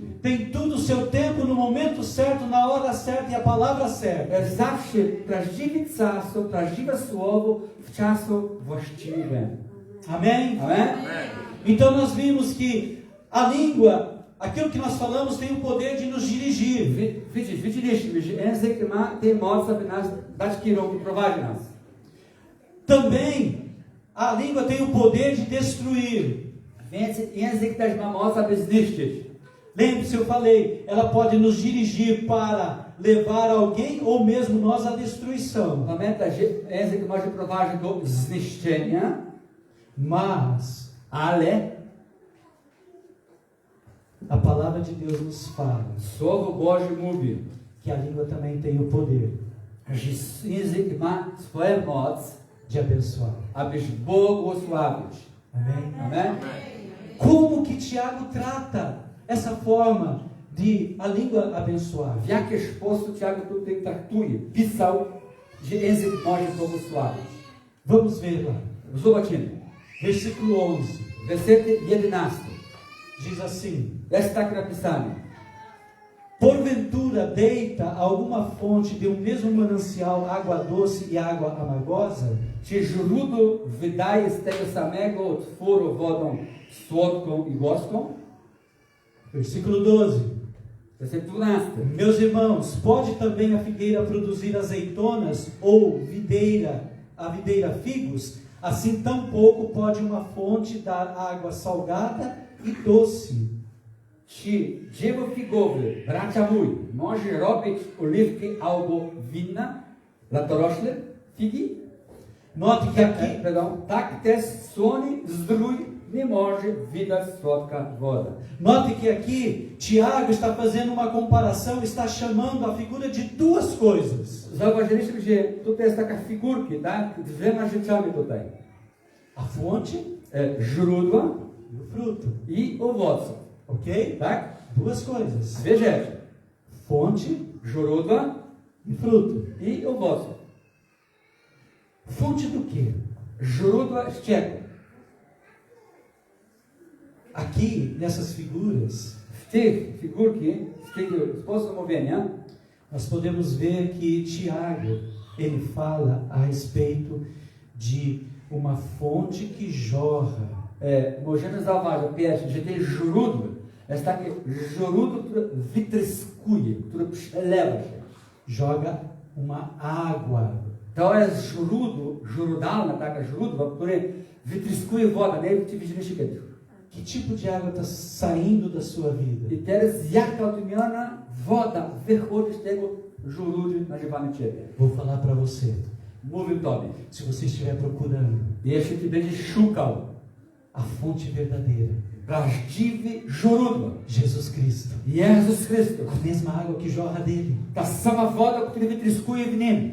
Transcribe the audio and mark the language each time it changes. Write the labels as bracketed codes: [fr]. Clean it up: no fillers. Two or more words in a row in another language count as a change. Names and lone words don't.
[pt] Tem tudo o seu tempo no momento certo, na hora certa e a palavra certa. [pl] Zawsze prawdziwy czas, prawdziwe słowo w czasu właściwym. [pt] Amém? [pl] Amen? [pt] Então nós vimos que a língua, aquilo que nós falamos, tem o poder de nos dirigir. [pl] Widzieliśmy, że język ma tę moc, aby nas dać kierunki, prowadzi nas. [pt] Também a língua tem o poder de destruir. [pl] Więc język też ma moc, aby zniszczyć. [pt] Lembre-se, eu falei, ela pode nos dirigir para levar alguém ou mesmo nós à destruição. [pl] Pamiętaj, że język może prowadzić do zniszczenia, [pt] Mas [pl] ale [pt] a palavra de Deus nos fala [pl] Słowo Boże mówi, [pt] que a língua também tem o poder [pl] że język ma swoją moc, [pt] de abençoar. [pl] abyś błogosławić. [pt] Amém? [pl] Amen? [pt] Como que Tiago trata essa forma de a língua abençoar? [pl] W jaki sposób Tiago tutaj traktuje? Pisał, że język może błogosławić. [pt] Vamos ver lá. [pl] Zobaczymy. [pt] Versículo 11. [pl] Wersety 11. [pt] Diz assim: [pl] Jest tak napisane. [pt] Porventura deita alguma fonte de um mesmo manancial água doce e água amargosa? [pl] Czy źródło wydaje z tego samego otworu wodą słodką i gorzką? [pt] Versículo 12. [pl] Werset 12. [pt] Meus irmãos, pode também a figueira produzir azeitonas ou a videira figos? Assim tampouco pode uma fonte dar água salgada e doce. [pl] Czy drzewo figowe, bracia mój, może robić oliwki albo wina latorośle, figi? [pt] Note que aqui, [pl] Tak też słony zdrój nie może wydać słodka woda. [pt] note que aqui Tiago está fazendo uma comparação, está chamando a figura de duas coisas. [pl] Zauważyliśmy, że tutaj jest taka figurki, tak? Dwiema rzeczami tutaj. [pt] A fonte [pl] Źródła [pt] e o fruto. [pl] i owoce. [pt] Ok? [pl] Tak? [pt] Duas coisas. [pl] Dwie rzeczy. [pt] Fonte [pl] Źródła [pt] e fruto. [pl] i owoce. [pt] Fonte do quê? [pl] Źródła z czego? [pt] Aqui, nessas figuras, [pl] W tych figurki, z tego sposobu mówienia, [pt] nós podemos ver que Tiago, ele fala a respeito de uma fonte que jorra. [pl] możemy zauważyć, pierwsze, że te źródły, jest takie żorudo, które wytryskuje, które przelewa się. [pt] Joga uma água. [pl] To jest żurudalna taka źródło, które wytryskuje wodę. Nie wiem, czy widzieliście kiedyś. [pt] Que tipo de água está saindo da sua vida? [pl] I teraz jaka odmiana woda wychodzi z tego żurudu nazywamy Ciebie. [pt] Vou falar para você. [pl] Mówię Tobie. [pt] Se você estiver procurando [pl] Jeśli Ty będziesz szukał [pt] a fonte verdadeira, [pl] prawdziwy źródło, [pt] Jesus Cristo, [pl] Jezus Chrystus, [pt] a mesma água que jorra dele, [pl] ta sama woda, która wytryskuje w Nim,